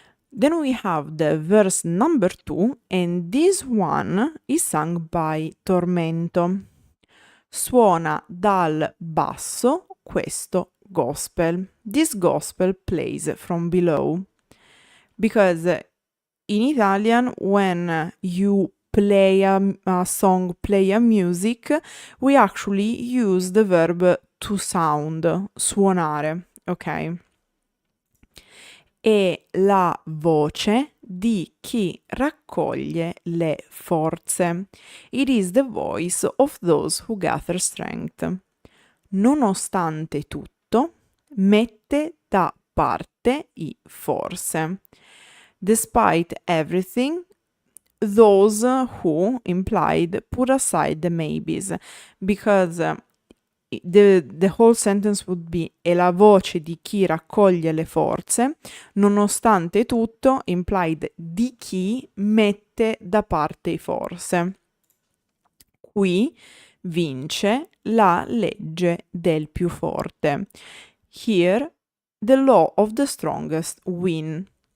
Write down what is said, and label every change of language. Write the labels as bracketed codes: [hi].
[en] Then we have the verse number 2, and this one is sung by Tormento. [it] Suona dal basso questo gospel. [en] This gospel plays from below. Because in Italian, when you play a song, play a music, we actually use the verb to sound, suonare, ok? [it] È la voce di chi raccoglie le forze. [en] It is the voice of those who gather strength. [it] Nonostante tutto, mette da parte i forse. [en] Despite everything, those who implied put aside the maybes, because the whole sentence would be [it] è la voce di chi raccoglie le forze, nonostante tutto, implied di chi mette da parte i forze. Qui vince la legge del più forte. [en] Here, the law of the strongest wins.